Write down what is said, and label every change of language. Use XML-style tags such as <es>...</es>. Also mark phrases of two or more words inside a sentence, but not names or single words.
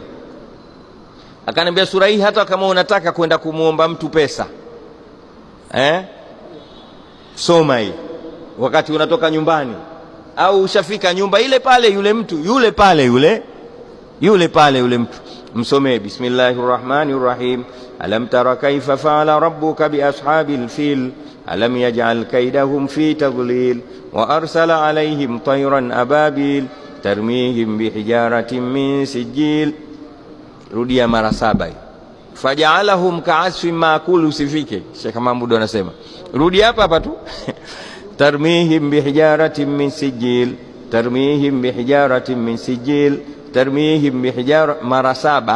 <sw>Akaniambia sura hii hata kama unataka kwenda kumuomba mtu pesa, soma hii wakati unatoka nyumbani, au ushafika nyumba ile pale, yule mtu yule pale yule mtu</sw> <ar>msomee بسم الله الرحمن الرحيم ألم تر كيف فعل ربك بأصحاب الفيل ألم يجعل كيدهم في تضليل وأرسل عليهم طيرا أبابيل ترميهم بحجارة من سجيل.</ar> <sw>Rudia mara 7.</sw> <ar>فجعلهم كعصف مأكول, usifike.</ar> <sw>Sheikh Mahmud anasema rudi hapa tu</sw> <ar>ترميهم بحجارة من سجيل, ترميهم بحجارة من سجيل, ترميهم بحجارة,</ar> <sw>mara 7.</sw>